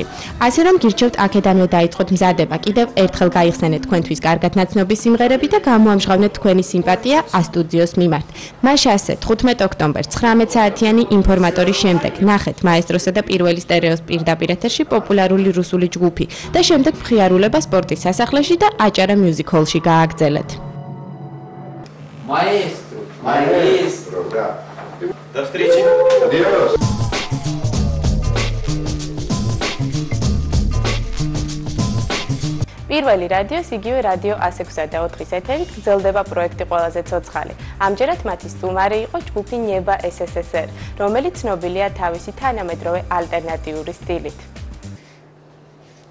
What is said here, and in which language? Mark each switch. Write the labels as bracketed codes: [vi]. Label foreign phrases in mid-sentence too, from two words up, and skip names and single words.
[ka] ასე რომ გირჩევთ აქედანვე დაიწყოთ მზადება კიდევ ერთხელ გაიხსენეთ თქვენთვის კარგად ნაცნობი სიმღერები და გამოამჟღავნეთ თქვენი სიმპათია A სტუდიოს მიმართ. მაშ ასე 15 ოქტომბერს 19 საათიანი ინფორმატორის შემდეგ ნახეთ მაესტროსა და პირველი სტერეოს პირდაპირ ეთერში პოპულარული რუსული ჯგუფი და შემდეგ მხიარულება სპორტის სასახლეში და აჭარა მიუზიკ ჰოლში გააგრძელეთ. [ru] Маэстро, маэстро, да. До встречи. Адиос. [ka] პირველი რადიოს იგივე რადიო 106.4-ის ეთერით გრძელდება პროექტი ყველაზე ცოცხალი. ამჯერად მათი სტუმარი იყო ჯგუფი ნიება SSSR, რომელიც ცნობილია თავისი თანამედროვე ალტერნატიული სტილით.